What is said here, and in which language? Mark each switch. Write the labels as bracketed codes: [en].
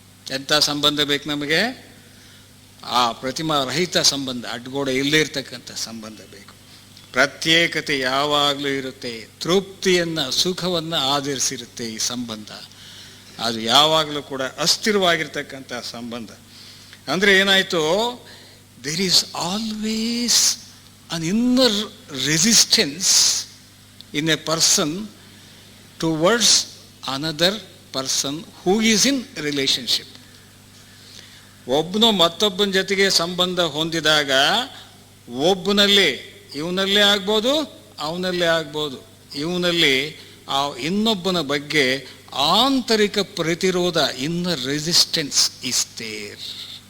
[kn] ಎಂಥ ಸಂಬಂಧ ಬೇಕು ನಮಗೆ? ಆ ಪ್ರತಿಮಾ ರಹಿತ ಸಂಬಂಧ, ಅಡ್ಗೋಡೆ ಇಲ್ಲೇ ಇರ್ತಕ್ಕಂಥ ಸಂಬಂಧ ಬೇಕು. ಪ್ರತ್ಯೇಕತೆ ಯಾವಾಗಲೂ ಇರುತ್ತೆ, ತೃಪ್ತಿಯನ್ನು ಸುಖವನ್ನು ಆಧರಿಸಿರುತ್ತೆ ಈ ಸಂಬಂಧ. ಅದು ಯಾವಾಗಲೂ ಕೂಡ ಅಸ್ಥಿರವಾಗಿರ್ತಕ್ಕಂಥ ಸಂಬಂಧ. ಅಂದರೆ ಏನಾಯಿತು? [en] There is always an inner resistance in a person towards another person who is in relationship. [kn] ಒಬ್ಬನು ಮತ್ತೊಬ್ಬನ ಜೊತೆಗೆ ಸಂಬಂಧ ಹೊಂದಿದಾಗ ಒಬ್ಬನಲ್ಲಿ, ಇವನಲ್ಲೇ ಆಗ್ಬೋದು ಅವನಲ್ಲೇ ಆಗ್ಬೋದು, ಇವನಲ್ಲಿ ಆ ಇನ್ನೊಬ್ಬನ ಬಗ್ಗೆ ಆಂತರಿಕ ಪ್ರತಿರೋಧ, [en] Inner resistance is there.